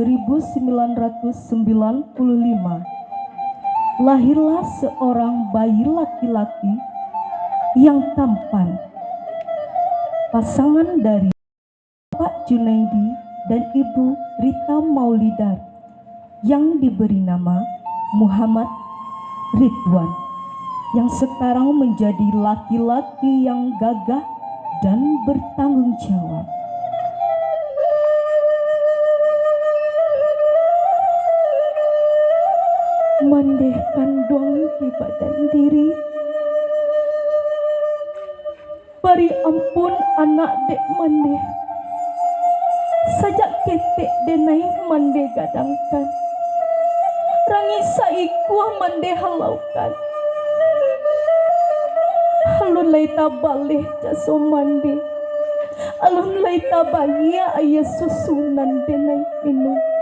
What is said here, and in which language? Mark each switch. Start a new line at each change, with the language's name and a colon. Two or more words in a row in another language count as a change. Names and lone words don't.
Indonesian: 1995, lahirlah seorang bayi laki-laki yang tampan, pasangan dari Pak Junaidi dan Ibu Rita Maulidar, yang diberi nama Muhammad Ridwan, yang sekarang menjadi laki-laki yang gagah dan bertanggung jawab.
Minangkabau: Mandeh kandung di badan diri, bari ampun anak dek mandeh, sajak ketek denai mandeh gadangkan, rangi saikuah mandeh halaukan, alun laita baleh jaso mandeh, alun laita bagia ayah susunan denai minum.